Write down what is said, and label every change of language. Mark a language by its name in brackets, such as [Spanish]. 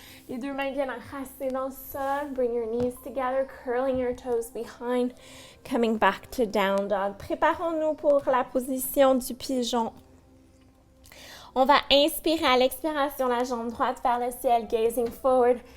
[French] Les deux mains bien enracinées dans le sol. [English] Bring your knees together, curling your toes behind. Coming back to down dog. [French] Préparons-nous pour la position du pigeon. On va inspirer à l'expiration, la jambe droite vers le ciel, [English] gazing forward.